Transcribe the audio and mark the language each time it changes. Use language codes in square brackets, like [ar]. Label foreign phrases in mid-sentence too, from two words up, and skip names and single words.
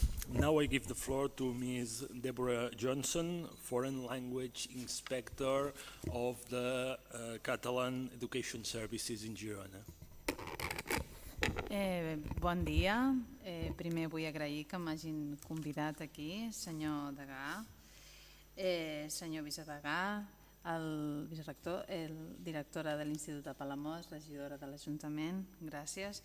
[en] Now I give the floor to Ms. Deborah Johnson, Foreign Language Inspector of the Catalan Education Services in Girona. [ca] Bon dia. Primer vull agrair que m'hagin convidat aquí, senyor Degà, senyor vicedegà, el vicerector, directora de l'Institut de Palamós, regidora de l'Ajuntament, gràcies.